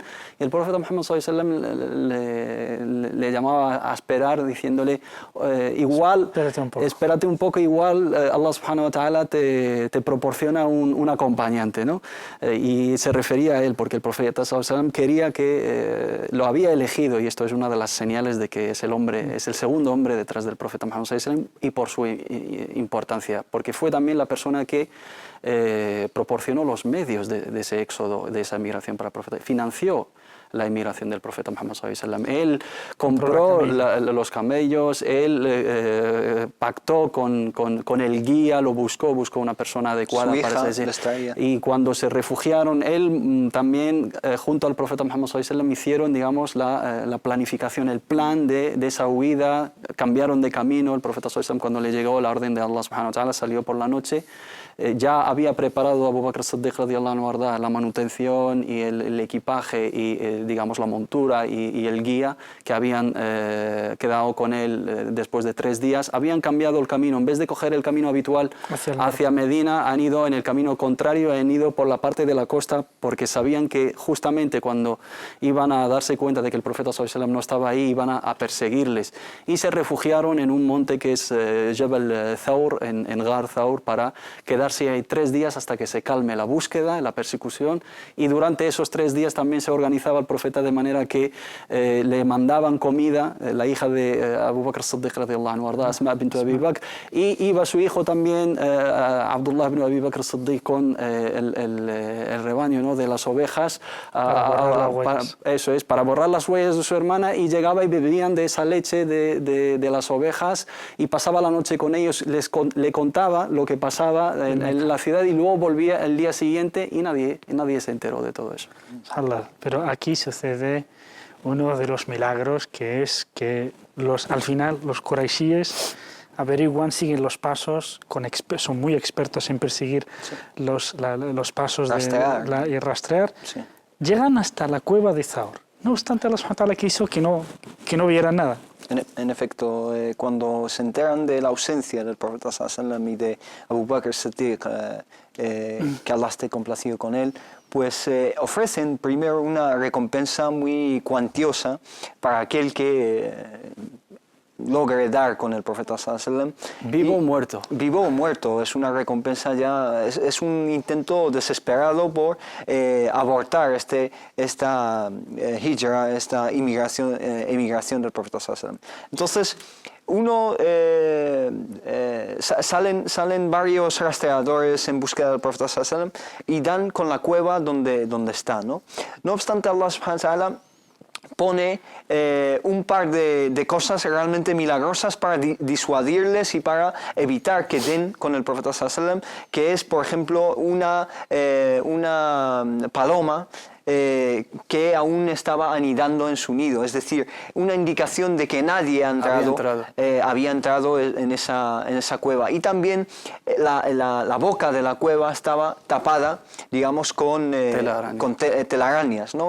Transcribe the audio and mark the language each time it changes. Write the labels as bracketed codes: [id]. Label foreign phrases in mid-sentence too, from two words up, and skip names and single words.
[es] Y el profeta Muhammad [ar] صلى الله عليه وسلم [es] le llamaba a esperar, diciéndole, igual, espérate un poco, igual [ar] الله سبحانه وتعالى [es] te proporciona un acompañante, ¿no? Y se refería a él porque el profeta [ar] صلى الله عليه وسلم [es] quería que lo había elegido, y esto es una de las señales de que es el segundo hombre detrás del profeta Muhammad [ar] صلى الله عليه وسلم, [es] y por su importancia, porque fue también la persona que proporcionó los medios de ese éxodo, de esa emigración para el profeta, financió la emigración del profeta Muhammad [ar] صلى الله عليه وسلم. [es] Él compró los camellos, él pactó con el guía, lo buscó una persona adecuada para ese. Y cuando se refugiaron, él también, junto al profeta Muhammad [ar] صلى الله عليه وسلم, [es] hicieron, digamos, la planificación, el plan de esa huida. Cambiaron de camino. El profeta [ar] صلى الله عليه وسلم, [es] cuando le llegó la orden de [ar] الله سبحانه وتعالى, [es] salió por la noche. Ya había preparado Abu Bakr as-Siddiq [ar] رضي الله عنه [es] la manutención y el equipaje y digamos la montura y el guía que habían quedado con él después de 3 días. Habían cambiado el camino, en vez de coger el camino habitual hacia Medina, han ido en el camino contrario, han ido por la parte de la costa, porque sabían que justamente cuando iban a darse cuenta de que el profeta [ar] صلى الله عليه وسلم [es] no estaba ahí, iban a perseguirles, y se refugiaron en un monte que es Jabal Thawr, en Ghar Thawr, para quedarse ahí 3 días hasta que se calme la búsqueda, la persecución. Y durante esos 3 días también se organizaba el profeta de manera que le mandaban comida, la hija de Abu Bakr as-Siddiq [ar] رضي الله عنه, [es] Asma bint Abi Bakr, y iba su hijo también, Abdullah ibn Abi Bakr as-Siddiq, con el rebaño, ¿no?, de las ovejas, para borrar las huellas de su hermana, y llegaba y bebían de esa leche de las ovejas, y pasaba la noche con ellos, le contaba lo que pasaba en la ciudad, y luego volvía el día siguiente, y nadie se enteró de todo eso. Pero aquí sucede uno de los milagros, que es que al final los quraishíes averiguan, siguen los pasos, son muy expertos en perseguir los pasos y rastrear. Sí. Llegan hasta la cueva de Thawr. No obstante, [ar] الله سبحانه وتعالى [es] quiso que no vieran nada. En efecto, cuando se enteran de la ausencia del profeta [ar] صلى الله عليه وسلم [es] y de Abu Bakr Siddiq, que Allah esté complacido con él, pues ofrecen primero una recompensa muy cuantiosa para aquel que logre dar con el profeta [ar] صلى الله عليه وسلم. [es] Vivo o muerto. Vivo o muerto, es una recompensa ya, es un intento desesperado por abortar esta hijra, esta emigración del profeta [ar] صلى الله عليه وسلم. [es] Entonces, salen varios rastreadores en búsqueda del profeta [ar] صلى الله عليه وسلم [es] y dan con la cueva donde está, ¿no? No obstante, [ar] الله سبحانه وتعالى [es] pone un par de cosas realmente milagrosas para disuadirles y para evitar que den con el profeta [ar] صلى الله عليه وسلم, [es] que es, por ejemplo, una paloma que aún estaba anidando en su nido, es decir, una indicación de que nadie había entrado en esa cueva. Y también la boca de la cueva estaba tapada, digamos, con telarañas, ¿no?